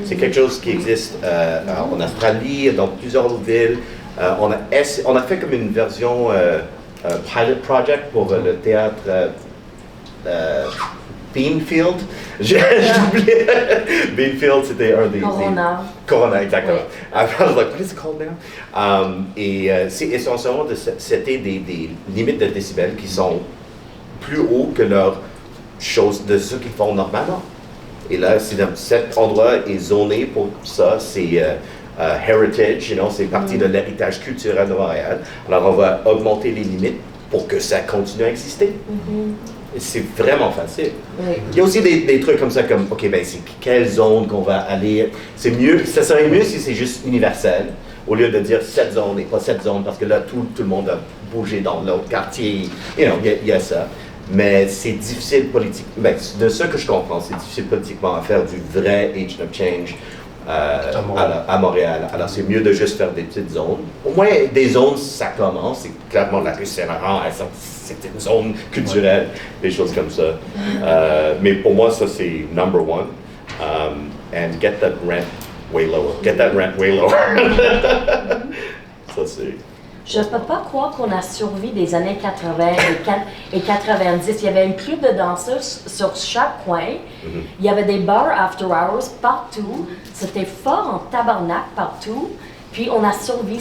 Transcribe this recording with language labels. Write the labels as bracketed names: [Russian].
[French] C'est quelque chose qui existe en Australie, dans plusieurs autres villes. On a fait comme une version pilot project pour le théâtre Beanfield. J'ai oublié. Beanfield, c'était un des... Corona, exactement. [English] I was like, what is it called now? [French] Et c'est essentiellement, c'était des limites de décibels qui sont plus hauts que leurs choses, de ce qu'ils font normalement. Et là, cet endroit est zoné pour ça, c'est heritage, c'est partie de l'héritage culturel de Montréal. Alors, on va augmenter les limites pour que ça continue à exister. C'est vraiment facile. Il y a aussi des trucs comme ça, comme, c'est quelle zone qu'on va aller. C'est mieux, ça serait mieux si c'est juste universel, au lieu de dire cette zone et pas cette zone, parce que là, tout le monde a bougé dans l'autre quartier. Il y a ça. Mais c'est difficile politiquement, de ce que je comprends, c'est difficile politiquement à faire du vrai agent of change à Montréal. Alors c'est mieux de juste faire des petites zones. Au moins des zones, ça commence, c'est clairement la rue Saint-Laurent, c'est une zone culturelle, des choses comme ça. Mais pour moi, ça c'est [English] number one. And get that rent way lower. Get that rent way lower. [French] Ça c'est... Je ne peux pas croire qu'on a survécu des années 80 et 90. Il y avait une club de danseurs sur chaque coin. Il y avait des bars after hours partout. C'était fort en tabarnak partout. Puis on a survécu.